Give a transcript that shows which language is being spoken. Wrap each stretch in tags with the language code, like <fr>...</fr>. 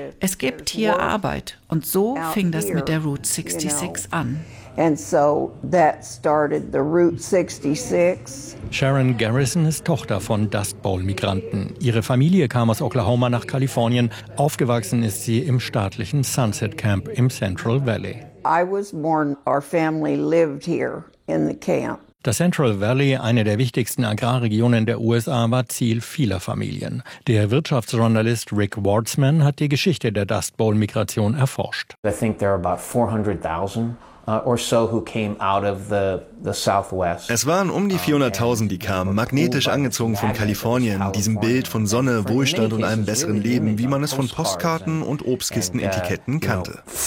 <de>Es gibt hier Arbeit. Und so fing das mit der Route 66 an.</de> <en>And so that started the Route 66.</en> <de>Sharon Garrison ist Tochter von Dust Bowl-Migranten. Ihre Familie kam aus Oklahoma nach Kalifornien. Aufgewachsen ist sie im staatlichen Sunset Camp im Central Valley.</de> <en>I was born, our family lived here in the camp.</en> <de>Das Central Valley, eine der wichtigsten Agrarregionen der USA, war Ziel vieler Familien. Der Wirtschaftsjournalist Rick Wartzman hat die Geschichte der Dust Bowl-Migration erforscht.</de> <en>I think there are about 400,000.</en> <de>Es waren um die 400,000, die kamen, magnetisch angezogen von Kalifornien, diesem Bild von Sonne, Wohlstand und einem besseren Leben, wie man es von Postkarten und Obstkistenetiketten kannte.</de>